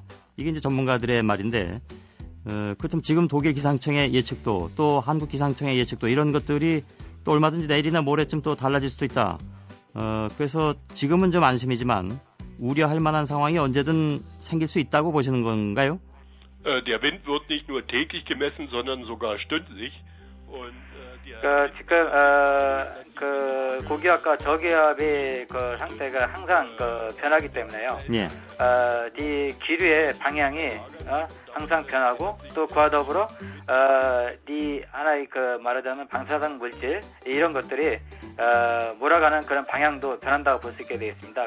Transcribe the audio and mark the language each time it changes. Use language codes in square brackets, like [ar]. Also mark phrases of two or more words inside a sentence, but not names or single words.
[ko] 이게 이제 전문가들의 말인데 그렇다면 지금 독일 기상청의 예측도 또 한국 기상청의 예측도 이런 것들이 또 얼마든지 내일이나 모레쯤 또 달라질 수도 있다. 그래서 지금은 좀 안심이지만 우려할 만한 상황이 언제든 생길 수 있다고 보시는 건가요? [de] Der Wind wird nicht nur täglich gemessen, sondern sogar stündlich. Und [ko] 지금 고기압과 저기압의 상태가 항상 변하기 때문에요. 예. 이 기류의 방향이 항상 변하고 또 그와 더불어 이 하나의 말하자면 방사능 물질 이런 것들이 몰아가는 그런 방향도 변한다고 볼 수 있게 되겠습니다.